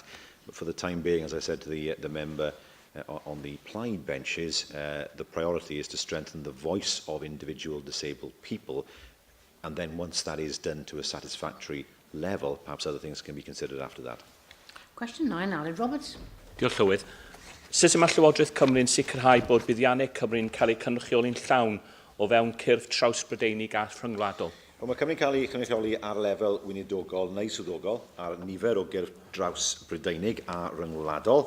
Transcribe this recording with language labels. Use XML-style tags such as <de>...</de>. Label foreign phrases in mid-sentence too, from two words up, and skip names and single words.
<en>But for the time being, as I said to the member on the Plaid benches, the priority is to strengthen the voice of individual disabled people. And then once that is done to a satisfactory level, perhaps other things can be considered after that. Question 9, Aled Roberts.</en> <cy>Diolch Llywydd. Sut mae Llywodraeth Cymru'n sicrhau bod buddiannau Cymru'n cael eu cynrychioli'n llawn o fewn cyrff traws-Brydeinig a rhyngwladol? Wel, mae Cymru'n cael ei cynrychioli ar lefel weinidogol neu swyddogol ar nifer o gyrff draws-Brydeinig a ryngwladol.</cy>